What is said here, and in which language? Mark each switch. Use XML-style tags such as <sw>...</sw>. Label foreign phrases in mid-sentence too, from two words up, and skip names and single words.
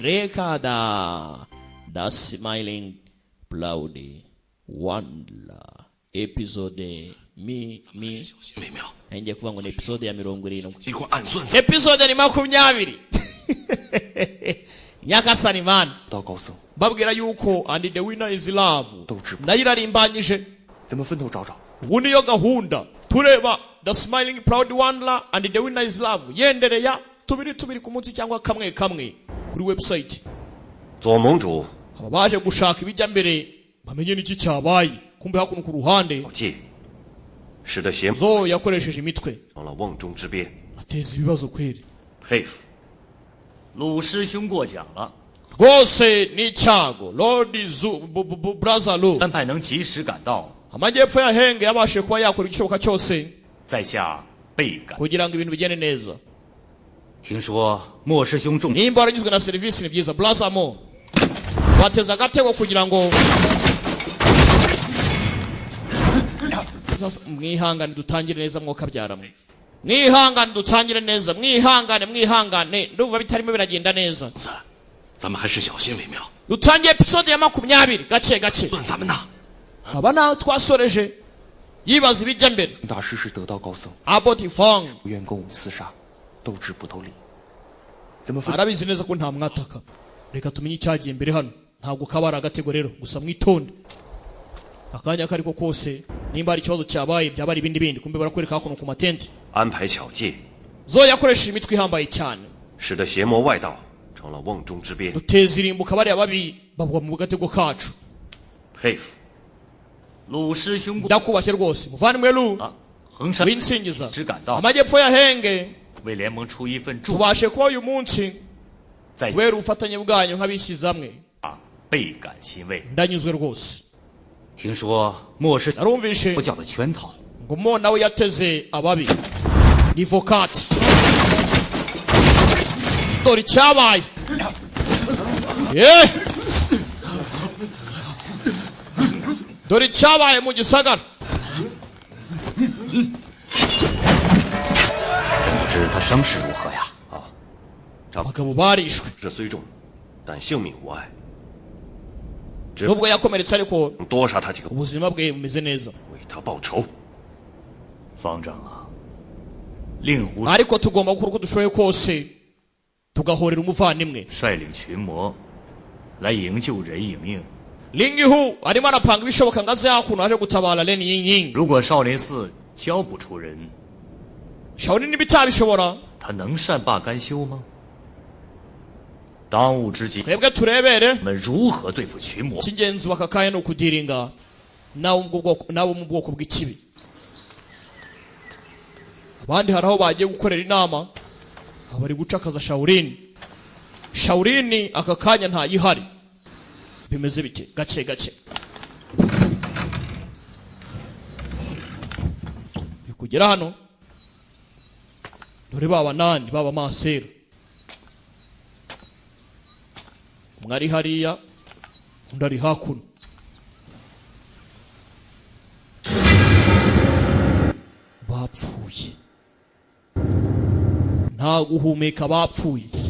<rw>Rekada The Smiling Proud Wandler episode Ngiye kuvuga ngo ni episode ya 70. Episode ni 20. Nyakasani man. Babwira yuko</rw> <en>and the winner is love.</en> <rw>Ndayirarimbanyije. Ubundi yo gahunda tureba The Smiling Proud Wandler</rw> <en>and the winner is love.</en> <rw>Yendereya tubiri ku munsi cyangwa kamwe kuri website. Zomonju Abaje gushaka ibijya mbere bamenye niki cyabaye. Kumbe hakuno ku ruhande. Zo yakoresheje imitwe. Ateza ibibazo kweri.</rw> <zh>佩服。鲁师兄过奖了。</zh> <rw>Rwose ni cyago Lord Brother Lu</rw> <zh>安排能及时赶到，</zh> <rw>amajyepfo yahenge yabashe kuba yakora igishoboka cyose</rw> <zh>在下倍感。</zh> <rw>kugira ngo ibintu bigende neza.</rw> <zh>听说莫师兄重</zh> <rw>Nimba waranyuzwe na service ni byiza Brother Mo bateza agatego kugira ngo mwihangane dutangire neza mwoka byaramwe. Mwihangane dutangire neza, mwihangane ndumva bitarimo biragenda neza.</rw> <zh>咱们还是小心为妙。</zh> <rw>Dutangiye episode ya 20 gace</rw> <zh>算咱们呐。</zh> <rw>abana twasoreje yibaza ibijya mbere.</rw> <zh>大师是得道高僧， Abotifang 不愿跟我们厮杀，斗智不斗力。怎么分？</zh> <rw>arabizi neza ko nta mwataka. Reka tumenye icyagiye mbere hano. Ntabwo kabara agatego rero gusa mwitonde. Akanya kariko kose nimba ari ikibazo cyabaye byabari ibindi kumbe barakwereka hakuno ku matente.</rw> <zh>安排巧计，</zh> <rw>Zo yakoresha imitwe ihambaye cyane.</rw> <zh>使得邪魔外道成了瓮中之鳖。</zh> <rw>Duteza irimbuka bari ababi babwa mu gatego kacu.</rw> <zh>佩服。鲁师兄过</zh> <rw>Ndakubake rwose muvandimwe Lu</rw> <zh>啊，衡山</zh> <rw>winsingiza</rw> <zh>只赶到，</zh> <rw>amajyepfo yahenge</rw> <zh>为联盟出一份祝，</zh> <rw>tubashe kuba uyu munsi</rw> <zh>在</zh> <rw>wera ubufatanye bwanyu nk'abishyizamwe.</rw> <zh>下倍感欣慰。</zh> <rw>Ndanyuzwe rwose.</rw> <zh>听说莫师</zh> <rw>Narumvishe</rw> <zh>佛教的圈套，</zh> <rw>ngo mo nawe yateze ababi. Ni vokati. Dore cyabaye. Dore cyabaye mu gisagara.</rw> <zh>不知他伤势如何呀？</zh> <rw>Abagabo barishwe.</rw> <zh>这虽重，但性命无碍。</zh> <rw>Nubwo yakomeretse ariko</rw> <zh>多杀他几个，</zh> <rw>ubuzima bwe bumeze neza.</rw> <zh>为他报仇。方丈啊，令狐</zh> <rw>Ariko tugomba gukora uko dushoboye kose tugahorera umuvandimwe.</rw> <zh>率领群魔来营救任盈盈。</zh> <rw>Lingihu arimo arapanga ibishoboka ngo aze hakuno aje gutabara Ren Ying.</rw> <zh>如果少林寺教不出人，</zh> <rw>Shaolin nibitabishobora</rw> <zh>他能善罢甘休吗？当务之急，</zh> <rw>twebwe turebere</rw> <zh>我们如何对付群魔？</zh> <rw>cy'ingenzi bakakaye no kudiringa nabo mu bwoko bw'ikibi. Abandi haraho bagiye gukorera inama abari gucakaza Shaolin aka kanya nta yihari. Bimeze bite gace kugera hano dore baba nani baba masero mwari hariya ndari hakuno bapfuye nta guhumeka bapfuye.</rw>